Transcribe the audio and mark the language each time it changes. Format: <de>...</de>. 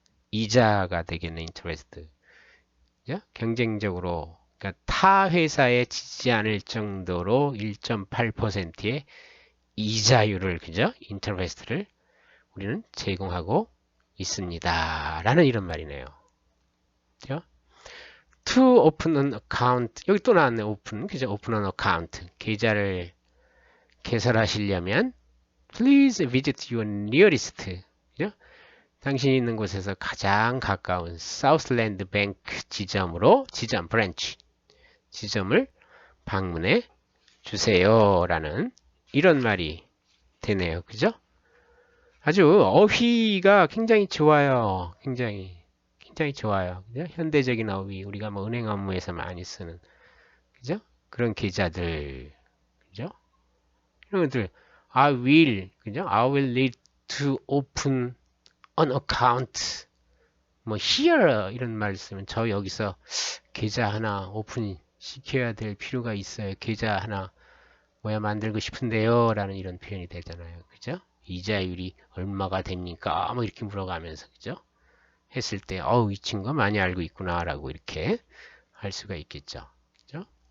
<ko>이자가 되겠네, interest. 그죠? 경쟁적으로, 그러니까 타 회사에 지지 않을 정도로 1.8%의 이자율을, 그죠? interest를 우리는 제공하고 있습니다. 라는 이런 말이네요. 그죠?</ko> <en>To open an account.</en> <ko>여기 또 나왔네, open. 그죠?</ko> <en>open an account.</en> <ko>계좌를 개설하시려면</ko> <en>please visit your nearest.</en> <ko>그죠? 당신이 있는 곳에서 가장 가까운 Southland Bank 지점으로 브랜치 지점을 방문해 주세요. 라는 이런 말이 되네요. 그죠? 아주 어휘가 굉장히 좋아요. 굉장히 좋아요. 그죠? 현대적인 어휘, 우리가 뭐 은행 업무에서 많이 쓰는, 그죠? 그런 계좌들, 그죠? 이런 것들, 그죠?</ko> <en>I will need to open an account.</en> <ko>뭐 here 이런 말 쓰면 저 여기서 계좌 하나 오픈 시켜야 될 필요가 있어요. 계좌 하나 만들고 싶은데요. 라는 이런 표현이 되잖아요. 그죠? 이자율이 얼마가 됩니까? 뭐 이렇게 물어가면서, 그죠? 했을 때, 이 친구가 많이 알고 있구나, 라고 이렇게 할 수가 있겠죠. 그죠?</ko>